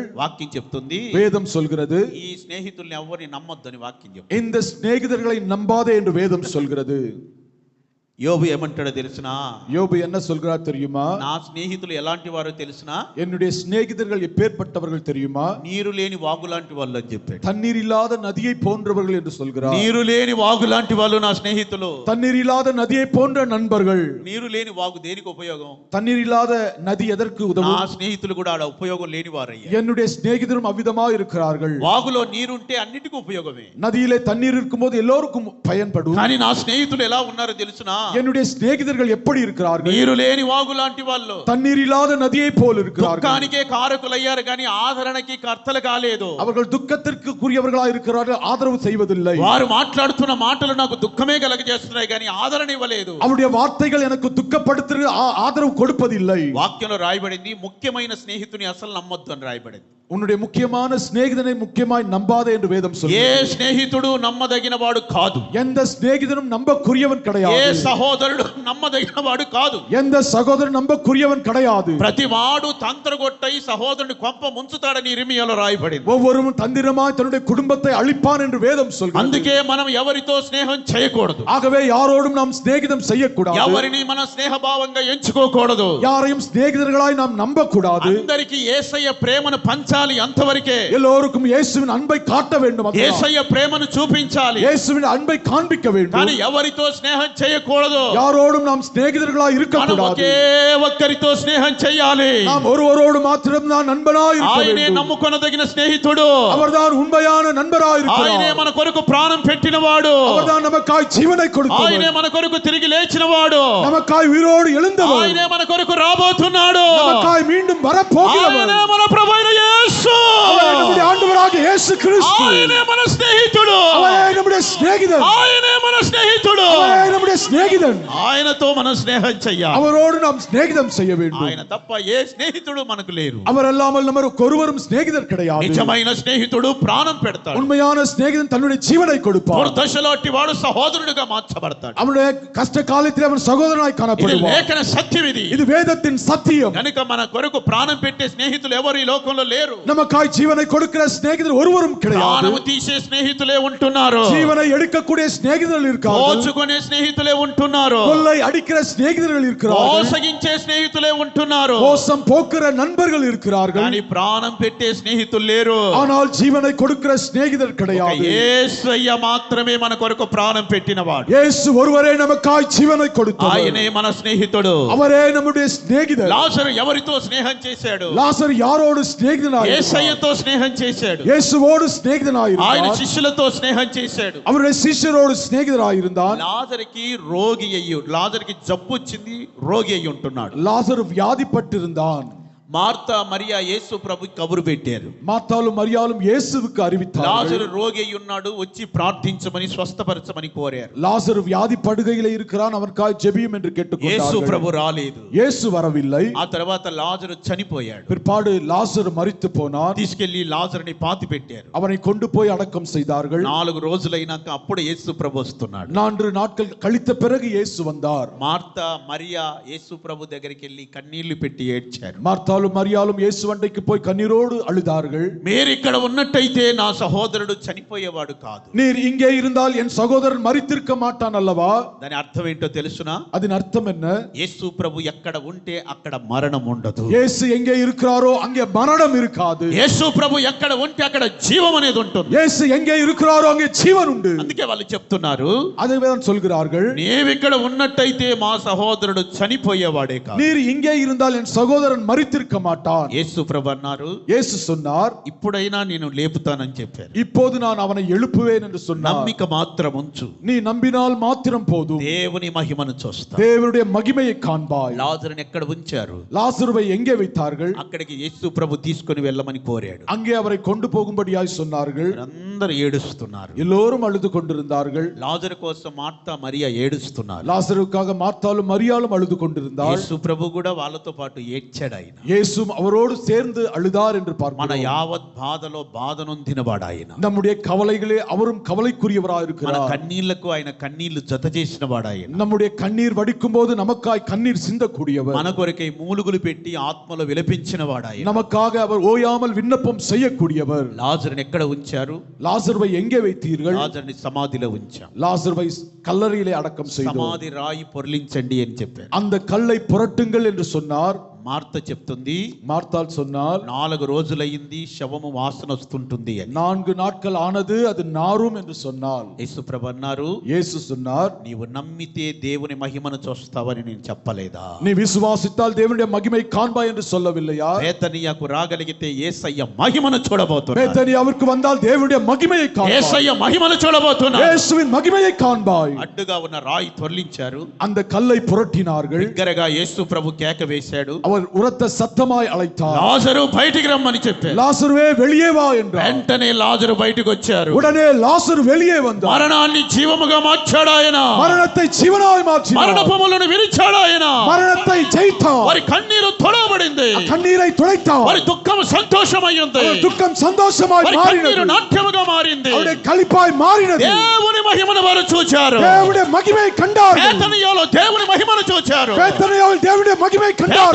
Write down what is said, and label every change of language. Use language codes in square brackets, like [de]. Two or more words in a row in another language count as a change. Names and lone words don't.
[te] వాక్యం చెప్తుంది, [ta] வேதம் சொல்கிறது, [te] ఈ స్నేహితుల్ని ఎవరిని నమ్మొద్దని వాక్యం చెప్తుంది. [ta] இந்த சிநேகிதர்களை நம்பாதே என்று வேதம் சொல்கிறது. [te] యోబు ఏమంటాడో తెలుసునా? [ta] யோபு என்ன சொல்கிறார் தெரியுமா? [te] నా స్నేహితులు ఎలాంటి వారో తెలుసునా? [ta] என்னுடைய சிநேகிதர்கள் எப்பேற்பட்டவர்கள் தெரியுமா? [te] నీరు లేని వాగు లాంటి వాళ్ళు అని చెప్పాడు. [ta] தண்ணீர் இல்லாத நதியை போன்றவர்கள் என்று சொல்கிறார். [te] నీరు లేని వాగు లాంటి వాళ్ళు నా స్నేహితులు. [ta] தண்ணீர் இல்லாத நதியை போன்ற நண்பர்கள். [te] నీరు లేని వాగు దేనికి ఉపయోగం? [ta] தண்ணீர் இல்லாத நதி எதற்கு [te] నా [ta] உதவும்? [te] స్నేహితులు కూడా ఆడ ఉపయోగం లేని వారయ్యా. [ta] என்னுடைய சிநேகிதரும் அவ்விதமாக இருக்கிறார்கள். [te] వాగులో నీరుంటే అన్నిటికీ ఉపయోగమే. [ta] நதியிலே தண்ணீர் இருக்கும்போது எல்லோருக்கும் பயன்படும். [te] కానీ నా స్నేహితులు ఎలా ఉన్నారో తెలుసునా? [ta] என்னுடைய சிநேகிதர்கள் எப்படி இருக்கிறார்கள்? [te] నీరు లేని వాగు లాంటి వాళ్ళు. [ta] தண்ணீர் இல்லாத நதியை போல் இருக்கிறார்கள். [te] దుఃఖానికే కారకులయ్యారు కానీ ఆదరణకి కర్తలు కాలేదు. [ta] அவர்கள் துக்கத்திற்கு கூறியவர்களாக இருக்கிறார்கள், ஆதரவு செய்வதில்லை. [te] వారు మాట్లాడుతున్న మాటలు నాకు దుఃఖమే కలగజేస్తున్నాయి కానీ ఆదరణ ఇవ్వలేదు. [ta] அவருடைய வார்த்தைகள் எனக்கு துக்கப்படுத்து ஆதரவு கொடுப்பதில்லை. [te] వాక్యంలో రాయబడింది, ముఖ్యమైన స్నేహితుని అసలు నమ్మొద్దు అని రాయబడింది. [ta] உன்னுடைய முக்கியமான சிநேகிதனை முக்கியமாய் நம்பாதே என்று வேதம் [te] ఏ [ta] சொல்கிறது. [te] స్నేహితుడు నమ్మదగిన వాడు కాదు. [ta] எந்த சிநேகிதனும் நம்பக்குரியவன் [te] ఏ [ta] கிடையாது. [te] సహోదరుడు నమ్మదగిన వాడు కాదు. [ta] எந்த சகோதரன் நம்பக்குரியவன் கிடையாது. [te] ప్రతి వాడు తంత్రగొట్టై సహోదరుని కొంప ముంచుతాడని ఇర్మియాలో రాయబడింది. [ta] ஒவ்வொருவரும் தந்திரமாய் தன்னுடைய குடும்பத்தை அழிப்பான் என்று வேதம் சொல்கிறது. [te] అందుకే మనం ఎవరితో స్నేహం చేయకూడదు. [ta] ஆகவே யாரோடும் நாம் சிநேகிதம் செய்யக்கூடாது. [te] ఎవరిని మన స్నేహభావంగా ఎంచుకోకూడదు. [ta] யாரையும் சிநேகிதர்களாய் நாம் நம்பக்கூடாது. [te] అందరికీ యేసయ్య ప్రేమను పంచాలి, అంతవరకే. [ta] எல்லோருக்கும் இயேசுவின் அன்பை காட்ட வேண்டும். [te] యేసయ్య ప్రేమను చూపించాలి, [ta] இயேசுவின் அன்பை காண்பிக்க வேண்டும். [te] కానీ ఎవరితో స్నేహం చేయకూడదు. [ta] யாரோடும் நாம் சிநேகிதர்களாய் இருக்கக்கூடாது. [te] ఒకే ఒక్కరితో స్నేహం చేయాలి. [ta] நாம் ஒருவரோடு மாத்திரம் தான் நண்பனாய் இருக்க வேண்டும். [te] ఆయనే నమ్ముకొనదగిన స్నేహితుడు. [ta] அவர்தான் உண்மையான நண்பராய் இருக்கிறார். [te] ఆయనే మన కొరకు ప్రాణం పెట్టినవాడు. [ta] அவர்தான் நமக்காய் జీవனை கொடுத்தவர். [te] ఆయనే మన కొరకు తిరిగి లేచినవాడు. [ta] நமக்காய் உயிரோடு எழுந்தவர். [te] ఆయనే మన కొరకు రాబోతున్నాడు. [ta] நமக்காய் மீண்டும் வரப்போகிறவர். [te] ఆయనే మన ప్రభువైన యేసు. [ta] அவரே நம்முடைய ஆண்டவராகிய இயேசு கிறிஸ்து. [te] ఆయనే మన స్నేహితుడు. [ta] அவரே நம்முடைய சிநேகிதன். [te] ఆయనే మన స్నేహితుడు. [ta] அவரே நம்முடைய சிநேகிதன். [te] ఆయనతో మనం స్నేహం చేయాలి. [ta] அவரோடு நாம் சிநேகிதம் செய்ய வேண்டும். [te] ఆయన తప్ప ఏ స్నేహితుడు మనకు లేరు. [ta] அவர் அல்லாமல் நமக்கு ஒருவரும் சிநேகிதர் கிடையாது. [te] నిజమైన స్నేహితుడు ప్రాణం పెడతాడు. [ta] உண்மையான சிநேகிதன் தன்னுடைய జీవனை கொடுப்பார். [te] దుర్దశలో అట్టివాడు సహోదరుడిగా మార్చబడతాడు. [ta] அவனுடைய கஷ்ட காலத்தில் அவன் சகோதரனாய் [te] ఇది [ta] காணப்படுவார். [te] లేఖన సత్యం. [ta] இது வேதத்தின் சத்தியம். [te] కనుక మన కొరకు ప్రాణం పెట్టే స్నేహితులు ఎవరు ఈ లోకంలో లేరు. [ta] நமக்காய் జీవனை கொடுக்கிற சிநேகிதர் ஒருவரும் கிடையாது. [te] ప్రాణము తీసే స్నేహితులే ఉంటున్నారు. [ta] జీవனை எடுக்கக்கூடிய சிநேகிதர்கள் இருக்கார்கள். [te] దోచుకునే స్నేహితులే ఉంటున్నారు. [ta] கொள்ளை அடிக்கிற சிநேகிதர்கள் இருக்கிறார்கள். [te] మోసగించే స్నేహితులే ఉంటున్నారు. [ta] மோசம் போக்குற நண்பர்கள் இருக்கிறார்கள். [te] కానీ ప్రాణం పెట్టే స్నేహితులు లేరు. [ta] ஆனால் జీవனை கொடுக்கிற சிநேகிதர் கிடையாது. [te] యేసయ్య మాత్రమే మన కొరకు ప్రాణం పెట్టినవాడు. [ta] இயேசு ஒருவரே நமக்காய் జీవனை கொடுத்தவர். [te] ఆయనే మన స్నేహితుడు. [ta] அவரே நம்முடைய சிநேகிதர். [te] లాజరు ఎవరితో స్నేహం చేశాడు? [ta] లాజరు யாரோடு சிநேகிதனாய்? [te] యేసయ్యతో స్నేహం చేశాడు. [ta] இயேசுவோடு சிநேகிதனாய் [te] ఆయన [ta] இருந்தார். [te] శిష్యులతో స్నేహం చేశాడు. [ta] அவருடைய శిష్యரோடு சிநேகிதனாய் இருந்தார். [te] లాజరుకి లాజరుకి జబ్బు వచ్చింది, రోగి అయి ఉంటున్నాడు. [ta] లాజరు వ్యాధిపட்டிருந்தான். [te] మార్తా మరియా యేసు ప్రభుకి కబురు పెట్టారు. [ta] మార్తాలు మరియాலும் இயேசுவுக்கு அறிவித்தார்கள். [te] లాజరు రోగి అయి ఉన్నాడు, వచ్చి ప్రార్థించమని స్వస్థపరచమని కోరారు. [ta] లాజరు వ్యాధి పడుகையிலே இருக்கிறான், அவனுக்காக ஜெபியும் என்று கேட்டுக்கொண்டார்கள். [te] యేసు ప్రభు రాలేదు. [ta] இயேசு வரவில்லை. [te] ఆ తర్వాత లాజరు చనిపోయాడు. [ta] பிற்பாடு లాజరు மரித்து போனான். [te] తీసుకెళ్లి లాజరుని పాతి పెట్టారు. [ta] அவனை கொண்டு போய் அடக்கம் செய்தார்கள். [te] 4 రోజులైనాక అప్పుడు యేసు ప్రభు వస్తున్నాడు. [ta] 4 நாட்கள் கழித்த பிறகு இயேசு வந்தார். [te] మార్తా మరియా యేసు ప్రభు దగ్గరికి వెళ్ళి కన్నీళ్లు పెట్టి ఏడ్చారు. [ta] మార్తాலும் మరియాலும் இயேசு அண்டைக்கு போய் கண்ணீரோடு அழுதார்கள். [te] మీరు ఇక్కడ ఉన్నట్టయితే నా సహోదరుడు చనిపోయేవాడు కాదు. [ta] நீர் இங்கே இருந்தால் என் சகோதரன் மரித்திருக்க மாட்டான் அல்லவா? [te] దాని అర్థం ఏంటో తెలుసునా? [ta] அதன் அர்த்தம் என்ன? [te] యేసు ప్రభు ఎక్కడ ఉంటే అక్కడ మరణం ఉండదు. [ta] இயேசு எங்கே இருக்கிறாரோ அங்கே மரணம் இருக்காது. [te] యేసు ప్రభు ఎక్కడ ఉంటే అక్కడ జీవం అనేది ఉంటుంది. [ta] இயேசு எங்கே இருக்கிறாரோ அங்கே ஜீவன் உண்டு. [te] అందుకే వాళ్ళు చెప్తున్నారు, [ta] அதுதான் சொல்கிறார்கள், [te] నీవు ఇక్కడ ఉన్నట్టయితే మా సహోదరుడు చనిపోయేవాడే కాదు. [ta] நீர் இங்கே இருந்தால் என் சகோதரன் மரித்திருக்க மாட்டான். [te] యేసు ప్రభు అన్నారు, [ta] இயேசு சொன்னார், [te] ఇప్పుడైనా నేను లేపుతానని చెప్పారు. [ta] இப்போது நான் அவனை எழுப்புவேன் என்று சொன்னார். [te] నమ్మిక మాత్రం ఉంచు, [ta] நீ நம்பினால் மாத்திரம் போதும், [te] దేవుని మహిమను చూస్తా. [ta] தேவனுடைய மகிமையை காண்பாய். [te] లాజరుని ఎక్కడ ఉంచారు? [ta] லாசருவை எங்கே வைத்தார்கள்? [te] అక్కడికి యేసు ప్రభు తీసుకొని వెళ్ళమని కోరాడు. [ta] அங்கே அவரை கொண்டு போகும்படியாய் சொன்னார்கள். [te] అందరూ ఏడుస్తున్నారు. [ta] எல்லோரும் அழுது கொண்டிருந்தார்கள். [te] లాజరు కోసం మార్తా మరియా ఏడుస్తున్నారు. [ta] லாசருக்காக மார்த்தாலும் மரியாளும் அழுது கொண்டிருந்தார். [te] యేసు ప్రభు కూడా వాళ్ళతో పాటు ఏడ్చాడు. ఆయన [ta] இயேசுவும் அவரோடு சேர்ந்து அழுதார் என்று [te] మన [ta] பார்க்கிறோம். [te] యావత్ బాధలో బాధనొందినవాడు ఆయన. [ta] நம்முடைய கவலைகளே அவரும் கவலைக்குரியவராய் [te] మన [ta] இருக்கிறார். [te] కన్నీళ్లకు ఆయన కన్నీళ్లు జత చేసినవాడు ఆయన. [ta] நம்முடைய கண்ணீர் வடிக்கும் போது நமக்காய் கண்ணீர் சிந்தக்கூடியவர். [te] మన కొరకై మూలుగులు పెట్టి ఆత్మలో విలపించినవాడు ఆయన. [ta] நமக்காக அவர் ஓயாமல் விண்ணப்பம் செய்யக்கூடியவர். [te] లాజరుని ఎక్కడ ఉంచారు? [ta] லாசருவை எங்கே வைத்தீர்கள்? [te] లాజరుని సమాధిలో ఉంచాం. [ta] லாசருவை கல்லறையிலே அடக்கம் செய்தோம். [te] సమాధి రాయి పొర్లించండి అని చెప్పారు. [ta] அந்த కல்லை புரட்டுங்கள் என்று சொன்னார். [te] మార్త చెప్తుంది, [ta] మార్తాల్ சொன்னார், [te] 4 రోజులైంది, శవము వాసన వస్తుంటుంది అని. [ta] 4 நாட்கள் ஆனது, அது நாரும் என்று சொன்னார். [te] యేసు ప్రభు అన్నారు, [ta] இயேசு சொன்னார், [te] నీవు నమ్మితే దేవుని మహిమను చూస్తావని నేను చెప్పలేదా? [ta] நீ விசுவாசித்தால் தேவனுடைய மகிமை காண்பாய் என்று சொல்லவில்லையா? [te] బేతనియాకు రాగలిగితే యేసయ్య మహిమను చూడబోతున్నాడు. [ta] பேத்தனியாவிற்கு வந்தால் தேவனுடைய மகிமையை காண்பாய். [te] యేసయ్య మహిమను చూడబోతున్నాడు. [ta] இயேசுவின் மகிமையை காண்பாய். [te] అడ్డుగా ఉన్న రాయి తొర్లించారు. [ta] அந்த கல்லை புரட்டினார்கள். [te] బిగ్గరగా యేసు ప్రభు కేక వేశాడు. [ta] அவர் உரத்த சத்தமாய் அழைத்தார். [te] లాజరు బయటికి రమ్మని చెప్పారు. [ta] லாசருவே வெளியே வா என்றார். [te] వెంటనే లాజరు బయటికి వచ్చారు. [ta] உடனே லாசரு வெளியே வந்தார். [te] మరణాన్ని జీవముగా మార్చాడు ఆయన. [ta] மரணத்தை ஜீவனாய் மாற்றினார். [te] మరణపములను విరిచాడు ఆయన. [ta] மரணத்தை ஜெயித்தார். [te] వారి కన్నీరు తొడవబడింది. [ta] கண்ணீரை துடைத்தார். [te] వారి దుఃఖం సంతోషమైంది. [ta] துக்கம் சந்தோஷமாய் [te] వారి [ta] மாறினது. [te] కన్నీరు నాట్యముగా మారింది. [ta] அவருடைய களிப்பாய் மாறினது. [te] దేవుని మహిమను వారు చూచారు. [ta] தேவனுடைய மகிமையை கண்டார்கள். [te] బేతనియాలో దేవుని మహిమను చూచారు. [ta] బేతనియాలో దేవుని మహిమயை கண்டார்கள்.